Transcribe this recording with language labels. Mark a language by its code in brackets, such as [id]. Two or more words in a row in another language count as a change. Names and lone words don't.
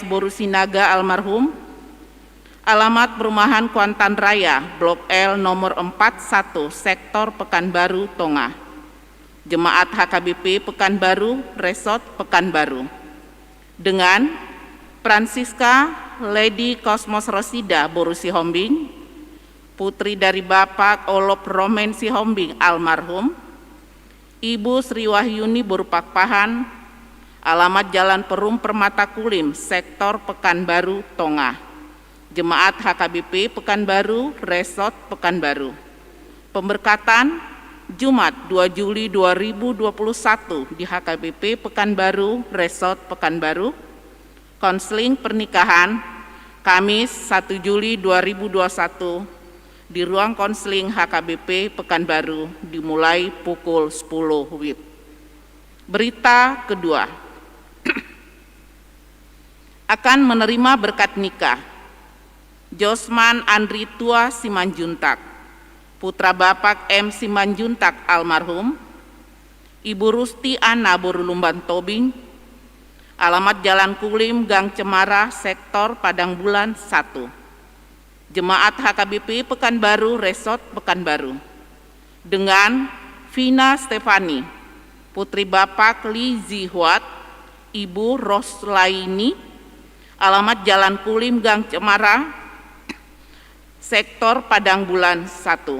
[id] Borusinaga almarhum, alamat perumahan Kuantan Raya, Blok L nomor 41, Sektor Pekanbaru, Tonga. Jemaat HKBP Pekanbaru, Resort Pekanbaru. Dengan Francisca Lady Cosmos Rosida Boru Sihombing, putri dari Bapak Olop Romen Sihombing almarhum, Ibu Sri Wahyuni Boru Pakpahan, alamat Jalan Perum Permata Kulim, Sektor Pekanbaru, Tonga. Jemaat HKBP Pekanbaru, Resort Pekanbaru. Pemberkatan Jumat 2 Juli 2021 di HKBP Pekanbaru, Resort Pekanbaru. Konseling pernikahan Kamis 1 Juli 2021 di ruang konseling HKBP Pekanbaru dimulai pukul 10 WIB. Berita kedua. Akan menerima berkat nikah Josman Andri Tua Simanjuntak, putra Bapak M. Simanjuntak almarhum, Ibu Rusti Ana Borulumban Tobing, alamat Jalan Kulim, Gang Cemara, Sektor Padang Bulan 1. Jemaat HKBP Pekanbaru, Resort Pekanbaru. Dengan Vina Stefani, putri Bapak Li Zihuat, Ibu Roslaini, alamat Jalan Kulim, Gang Cemara, Sektor Padang Bulan 1.